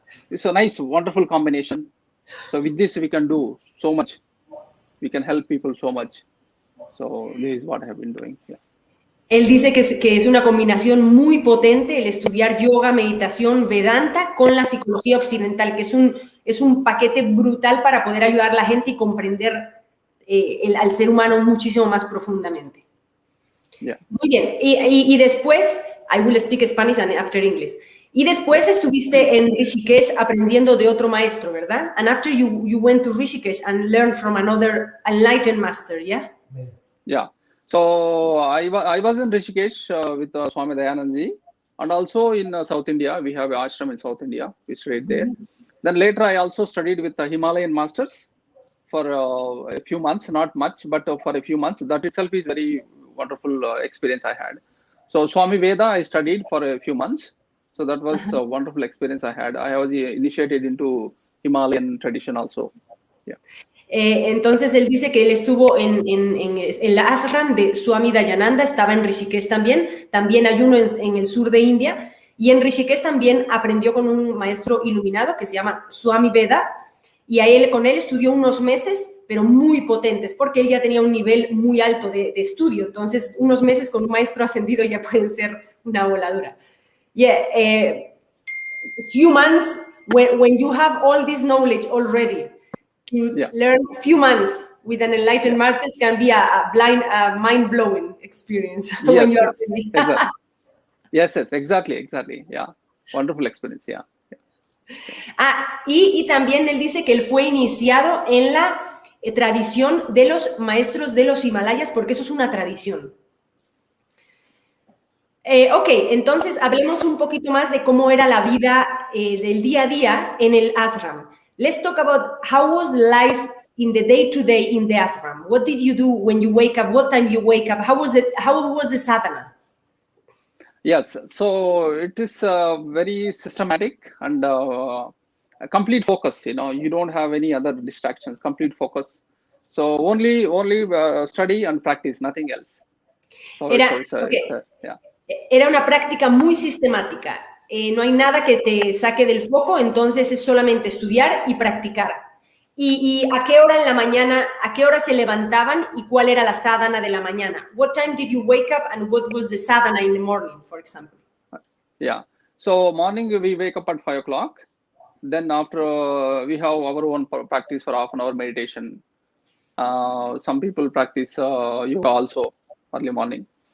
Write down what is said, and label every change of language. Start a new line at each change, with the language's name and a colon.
English: It's a nice, wonderful combination. So with this we can do so much. We can help people so much. So this is what I have been doing. Yeah.
Spanish: Él dice que es una combinación muy potente el estudiar yoga, meditación, Vedanta con la psicología occidental, que es un paquete brutal para poder ayudar a la gente y comprender al ser humano muchísimo más profundamente.
English: Yeah.
Spanish: Muy bien. Y después,
English: I will speak Spanish and after English.
Spanish: Y después estuviste en Rishikesh aprendiendo de otro maestro, ¿verdad?
English: And after you went to Rishikesh and learned from another enlightened master, yeah? Yeah. So I was in Rishikesh with Swami Dayanandaji, and also in South India. We have Ashram in South India. We stayed there. Then later I also studied with the Himalayan masters for a few months, not much, but for a few months. That itself is very wonderful experience I had. So Swami Veda I studied for a few months. So that was a wonderful experience I had. I was initiated into Himalayan tradition also. Yeah.
Spanish: Entonces él dice que él estuvo en la Ashram de Swami Dayananda, estaba en Rishikesh también hay uno en el sur de India, y en Rishikesh también aprendió con un maestro iluminado que se llama Swami Veda, y con él estudió unos meses, pero muy potentes, porque él ya tenía un nivel muy alto de estudio, entonces unos meses con un maestro ascendido ya pueden ser una voladura.
English: Yeah, few months, when you have all this knowledge already, to learn a few months with an enlightened master can be a mind-blowing experience. Yes, when you are exactly. Yes, exactly. Yeah, wonderful experience. Yeah.
Spanish: Y también él dice que él fue iniciado en la tradición de los maestros de los Himalayas, porque eso es una tradición. Ok, entonces hablemos un poquito más de cómo era la vida del día a día en el ashram.
English: Let's talk about how was life in the day-to-day in the ashram. What did you do when you wake up? What time you wake up? How was the sadhana? Yes, so it is very systematic and a complete focus. You don't have any other distractions. Complete focus. So only study and practice, nothing else. So
Spanish: Era una práctica muy sistemática. No hay nada que te saque del foco, entonces es solamente estudiar y practicar. ¿Y a qué hora en la mañana, a qué hora se levantaban y cuál era la sadhana de la mañana?
English: What time did you wake up and what was the sadhana in the morning, for example? Yeah, so morning we wake up at 5 o'clock. Then after we have our own practice for half an hour meditation. Some people practice yoga also early morning.